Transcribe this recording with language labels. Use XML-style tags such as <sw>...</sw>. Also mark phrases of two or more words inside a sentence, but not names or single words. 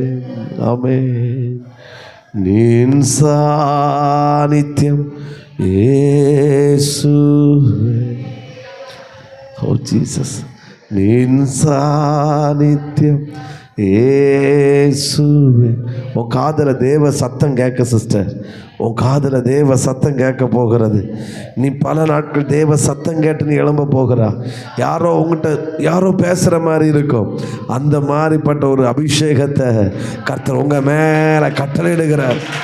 <ml>ആമേൻ. നിൻ സാന്നിധ്യം യേശുവേ.</ml> <en>Oh Jesus.</en> <ml>നിൻ സാന്നിധ്യം യേശുவே.</ml> <ta>உன் காதில் தேவ சத்தம் கேட்க சிஸ்டர், உன் காதில் தேவ சத்தம் கேட்க போகிறது. நீ பல நாட்கள் தேவ சத்தம் கேட்டு நீ எழும்ப போகிறா. யாரோ உங்கள்கிட்ட யாரோ பேசுகிற மாதிரி இருக்கும். அந்த மாதிரிப்பட்ட ஒரு அபிஷேகத்தை கர்த்தர் உங்கள் மேலே கட்டளையிடுகிறார்.</ta>